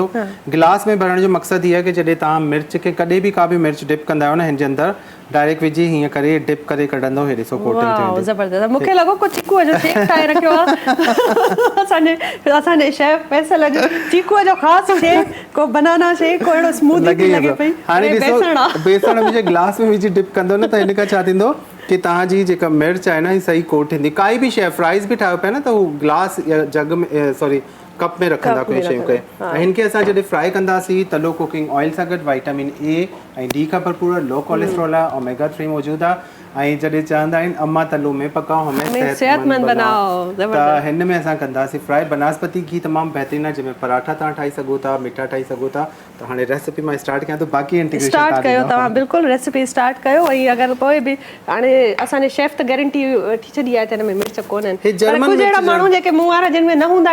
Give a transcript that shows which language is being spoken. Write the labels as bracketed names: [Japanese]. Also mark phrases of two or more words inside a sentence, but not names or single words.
[Sindhi] गिलास में भरण जो मक़सदु इहो आहे कि जॾहिं तव्हां मिर्च खे कॾहिं बि का बि मिर्च डिप कंदा आहियो न, हिन जे अंदरि डायरेक्ट विझी हीअं करे डिप करे कढंदो, हे ॾिसो कोटिंग थी वेंदी। ज़बरदस्त। मूंखे लॻो को चीकूअ जो शेक ठाहे रखियो आहे असांजे शेफ फैसल अॼु चीकूअ जो ख़ासि शेक, को [English] banana shake, [Sindhi] को अहिड़ो स्मूदी लॻे पई। हाणे ॾिसो बेसण विझी गिलास में विझी डिप कंदो न, त हिन खां छा थींदो कि तव्हांजी जेका मिर्च आहे न, ही सही कोट थींदी। काई बि शइ फ्राइज़ बि ठाहियो पिया न, त हू गिलास या जग में सॉरी कप में रखंदा कोई शयूं खे ऐं हिनखे असां जॾहिं फ्राई कंदासीं त [English] low cooking oil [Sindhi] सां गॾु विटामिन ए ऐं डी खां भरपूर [English] low cholesterol [Sindhi] आहे ओमेगा 3 मौजूदु आहे ऐं जॾहिं चवंदा आहिनि [Urdu] اماں تلو میں پکاؤ ہمیں صحت مند بناؤ [Sindhi] त हिन में असां कंदासीं फ्राई बनस्पति घी तमामु बहितरीनु आहे जंहिंमें पराठा तव्हां ठाहे सघो था मिठा ठाहे सघो था त हाणे रेसिपी मां स्टार्ट कयां थो बाक़ी इंटीग्रेशन स्टार्ट कयो तव्हां बिल्कुलु [English] recipe start [Sindhi] कयो ऐं अगरि पोइ बि हाणे असांजे शेफ त गारंटी वठी छॾी आहे त हिन में मिर्च कोन्हनि पर कुझु अहिड़ा माण्हू जेके मुंहुं वारा जिन में न हूंदा